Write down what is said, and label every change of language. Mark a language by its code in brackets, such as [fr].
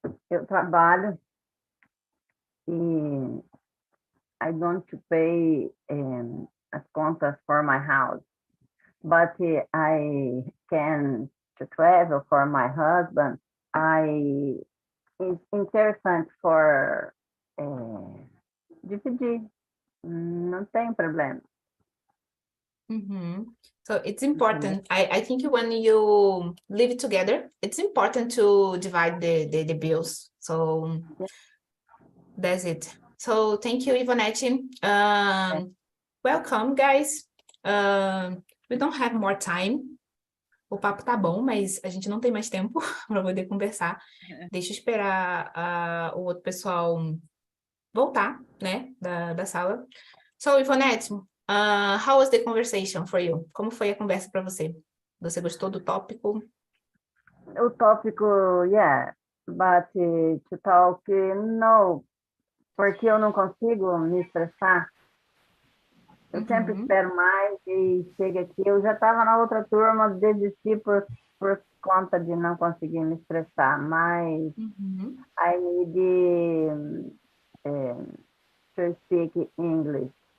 [pt] Eu trabalho e [en] I don't pay [pt] as contas [en] for my house, but I can to travel for my husband. [pt] It's interessante for dividir, não tem problema. [en] So it's important. I think when you live together, it's important to divide the bills. So that's it. So thank you, Ivonete. Welcome, guys. We don't have more time. [pt] O papo tá bom, mas a gente não tem mais tempo para poder conversar. Deixa eu esperar o outro pessoal voltar, né, da sala. [en] So, Ivonete, how was the conversation for you? [pt] Como foi a conversa para você? Você gostou do tópico? O tópico, [en] yeah, but to talk, no, [pt] porque eu não consigo me expressar. Eu sempre espero mais e chega aqui. Eu já estava na outra turma, desisti por conta de não conseguir me expressar, mas [en] I need to speak English.